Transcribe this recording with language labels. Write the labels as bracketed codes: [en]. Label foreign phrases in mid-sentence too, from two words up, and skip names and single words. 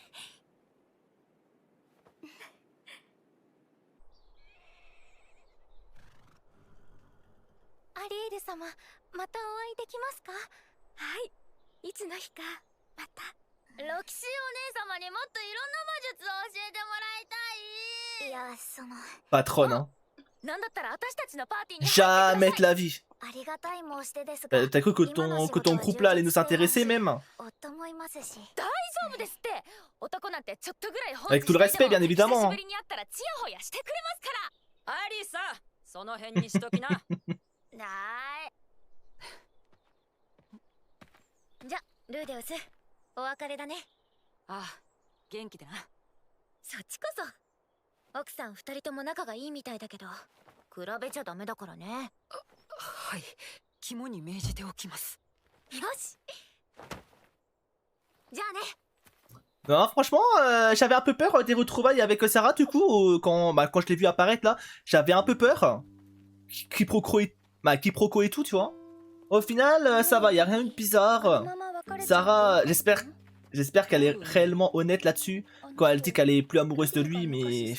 [ja] アリエル様、またお会いできますか？はい、いつの日か、また。ロキシーお姉様にもっといろんな魔術を教えてもらいたい。いや、その。 [fr] Patronne, hein. [ja] なんだったら私たちのパーティーに。 [fr] Jamais de la vie. [ja] ありがたい申し出ですが。 [fr] T'as cru que ton couple là allait nous intéresser même? [ja] 夫もいますし。大丈夫ですって。男なんてちょっとぐらい [fr] Avec tout le respect, bien évidemment. [ja] 久しぶりに会ったらチヤホヤしてくれますから。アリサ、その辺にしときな。なーい。じゃ、ルーデウス、お別れだね。ああ、元気でな。そっちこそ。奥さん二人とも仲がいいみたいだけど、比べちゃダメだからね。はい、肝に銘じておきます。よし。じゃあね。 [fr] Non, franchement, j'avais un peu peur des retrouvailles avec Sarah, du coup, quand je l'ai vu apparaître là, j'avais un peu peur. Quiproquo et tout, tu vois. Au final, ça va, y a rien de bizarre. Sarah, j'espère qu'elle est réellement honnête là-dessus, quand elle dit qu'elle est plus amoureuse de lui, mais...